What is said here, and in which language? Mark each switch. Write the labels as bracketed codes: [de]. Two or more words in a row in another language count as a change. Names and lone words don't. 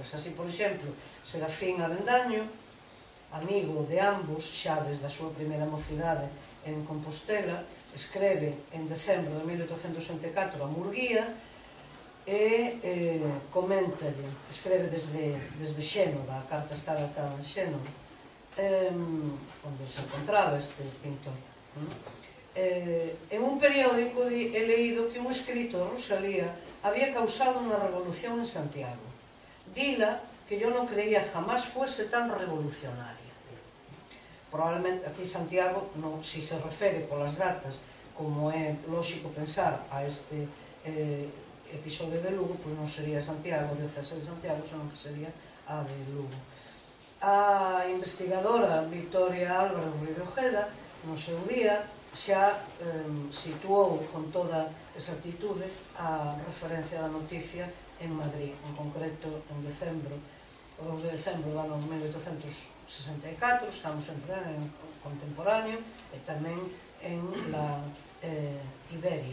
[gl] Así, por exemplo, Serafín Avendaño, amigo de ambos, xa desde a súa primeira mocidade en Compostela, escreve en decembro de 1864 a Murguía e coméntalle, escreve desde Xénova, a carta está datada en Xénova, onde se encontraba este pintor. [es] En un periódico he leído que un escrito de Rosalía había causado una revolución en Santiago. Dila que yo no creía jamás fuese tan revolucionaria. [gl] Probablemente aquí Santiago, si se refere polas datas, como é lógico pensar a este episodio de Lugo, pois non sería Santiago, de César de Santiago, senón que sería a de Lugo. A investigadora Victoria Álvaro Ruiz de Ojeda, no seu día, xa situou con toda exactitude a referencia da noticia en Madrid, en concreto en decembro, o 2 de decembro do ano 1864, estamos sempre en contemporáneo, e tamén en la Iberia.